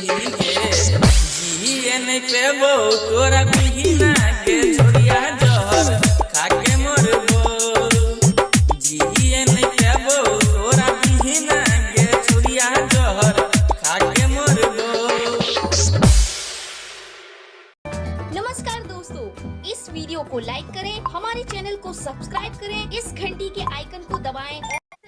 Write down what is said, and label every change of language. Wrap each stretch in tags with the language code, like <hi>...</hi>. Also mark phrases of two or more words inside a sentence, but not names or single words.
<sck>जिए नहीं पेबो तोरा बिना के छोरिया जहर खाके मरबो। जिए नहीं पेबो तोरा बिना के छोरिया जहर खाके मरबो।</sck> <hi>नमस्कार दोस्तों, इस वीडियो को लाइक करें, हमारे चैनल को सब्सक्राइब करें, इस घंटी के आइकन को दबाएं</hi>